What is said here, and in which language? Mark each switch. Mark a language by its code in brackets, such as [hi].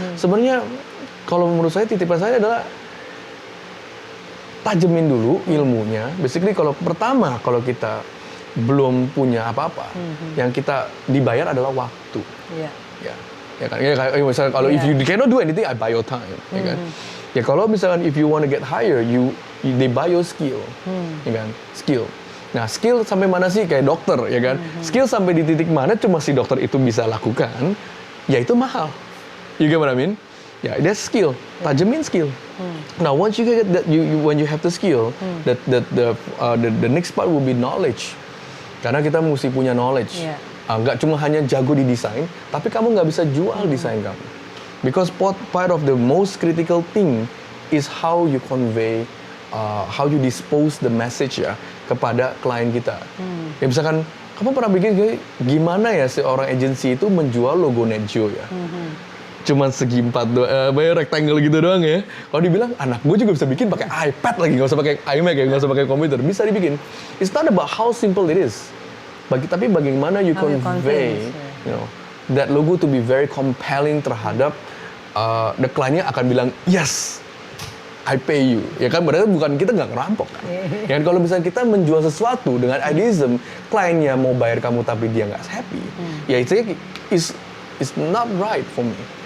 [id] Sebenarnya kalau menurut saya titipan saya adalah tajemin dulu ilmunya. Basically kalau kita belum punya apa-apa, yang kita dibayar adalah waktu. Ya kan. Misalnya kalau [en] if you cannot do anything, I buy your time. [id] Ya kan. Ya kalau misalkan [en] if you want to get higher, they buy your skill. [id] Ya kan. Skill. Nah, skill sampai mana sih kayak dokter, ya kan? Skill sampai di titik mana cuma si dokter itu bisa lakukan, ya itu mahal. [en] You get what I mean? Ya, that's skill. [id] Tajemin skill. [en] Now, once you get that, when you have the skill, the next part will be knowledge. [id] Karena kita mesti punya knowledge. Nggak cuma hanya jago di desain, tapi kamu nggak bisa jual desain kamu. [en] Because part of the most critical thing is how you convey, how you dispose the message [id] ya kepada klien kita. Ya misalkan, kamu pernah bikin gimana ya seorang agensi itu menjual logo NetGeo ya? Cuman segi 4 rectangle gitu doang ya. Kalau dibilang anak gue juga bisa bikin pakai iPad lagi, nggak usah pakai iMac ya, nggak usah pakai komputer, bisa dibikin. [en] It's not about how simple it is, [id] tapi bagaimana [en] you convey, you know, that logo to be very compelling [id] terhadap [en] the client-nya [id] akan bilang [en] yes, I pay you. [id] Ya kan berarti bukan kita nggak ngerampok kan. Ya kan kalau misalnya kita menjual sesuatu dengan idealism, kliennya mau bayar kamu tapi dia nggak happy, ya itu [en] is not right for me.